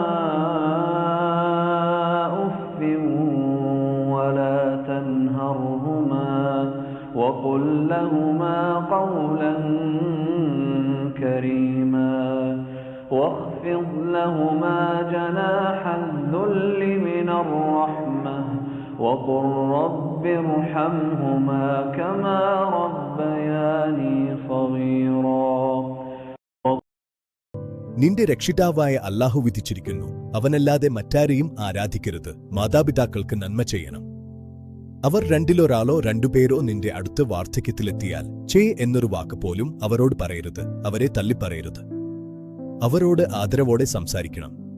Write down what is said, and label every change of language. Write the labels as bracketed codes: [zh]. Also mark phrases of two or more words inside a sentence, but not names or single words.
[ar] أف ولا تنهرهما وقل لهما قولا كريما واخفض لهما جناح الذل من الرحمة وقل رب ارحمهما كما ربياني صغيرا. [ml] നിന്റെ രക്ഷിതാവായ അല്ലാഹു വിധിച്ചിരിക്കുന്നു, അവനല്ലാതെ മറ്റാരെയും ആരാധിക്കരുത്. മാതാപിതാക്കൾക്ക് നന്മ ചെയ്യണം. അവർ രണ്ടിലൊരാളോ രണ്ടുപേരോ നിന്റെ അടുത്ത് വാർദ്ധക്യത്തിലെത്തിയാൽ എന്നൊരു വാക്ക് പോലും അവരോട് പറയരുത്. അവരെ തള്ളിപ്പറയരുത്. അവരോട് ആദരവോടെ സംസാരിക്കണം.